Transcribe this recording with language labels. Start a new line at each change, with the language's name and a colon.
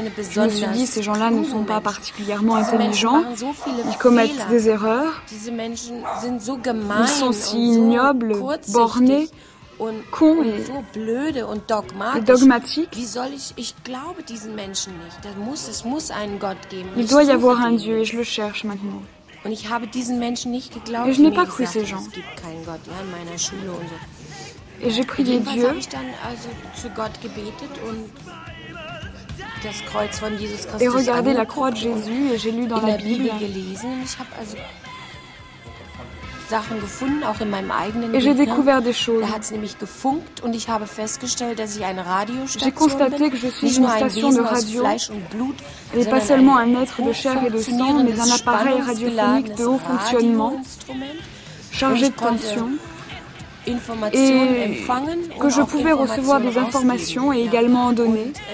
French: Je me suis dit, ces gens-là ne sont pas particulièrement intelligents, ils commettent des erreurs, ils sont si ignobles, bornés, cons et dogmatiques. Il doit y avoir un Dieu et je le cherche maintenant.
German: Und ich habe diesen Menschen nicht geglaubt.
French: Et je n'ai pas cru ces gens.
German: Es gibt keinen Gott, ja, in meiner Schule und so.
French: Et j'ai prié Dieu.
German: Jedenfalls habe ich dann also zu Gott gebetet und das Kreuz von Jesus Christus.
French: Et regardé la croix de Jésus et j'ai lu dans la Bible.
German: Gelesen. Ich habe also Sachen gefunden, auch in meinem eigenen Leben.
French: Et j'ai découvert des choses.
German: Da hat es nämlich gefunkt und ich habe festgestellt, dass ich eine Radiostation bin.
French: J'ai constaté que je suis une station de radio. Et pas seulement un être de chair et de sang, mais un appareil radiophonique de haut fonctionnement, chargé de tensions, et que je pouvais recevoir des informations et également en donner.